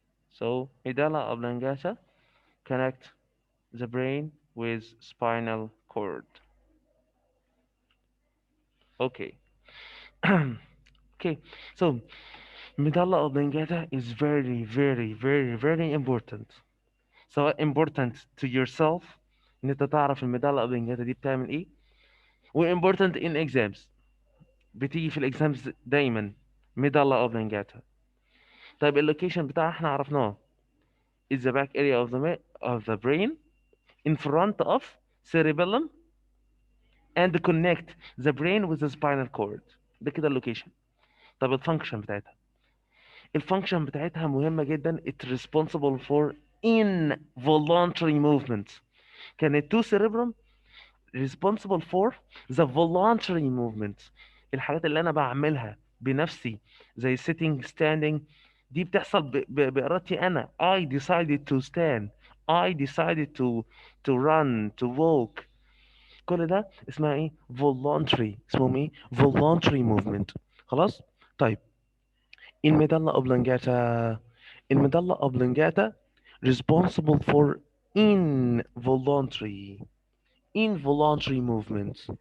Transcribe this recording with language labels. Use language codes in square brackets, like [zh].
[en] So medulla oblongata connect the brain with spinal cord. Okay. Okay. So medulla oblongata is very, very, very, very important. So important to yourself [ar] ان انت تعرف الميدالا اوبلونجاتا دي بتعمل ايه، و [en] important in exams. [ar] بتيجي في الاكزامز دايما ميدالا اوبلونجاتا. طيب اللوكيشن بتاعها احنا عرفناه. [en] is the back area of the brain in front of cerebellum and connect the brain with the spinal cord. [ar] ده كده اللوكيشن. طب الفانكشن بتاعتها، الفانكشن بتاعتها مهمة جدا. [en] It's responsible for involuntary movements. [ar] كانت [en] two cerebrum responsible for the voluntary movements. [ar] الحاجات اللي انا بعملها بنفسي زي [en] sitting standing [ar] دي بتحصل بإرادتي انا. [en] I decided to stand. I decided to run, to walk. [ar] كل ده اسمها ايه؟ voluntary. اسمهم ايه؟ [en] voluntary movement. [ar] خلاص. طيب الميدالا oblongata. [en] الميدالا oblongata responsible for involuntary movements.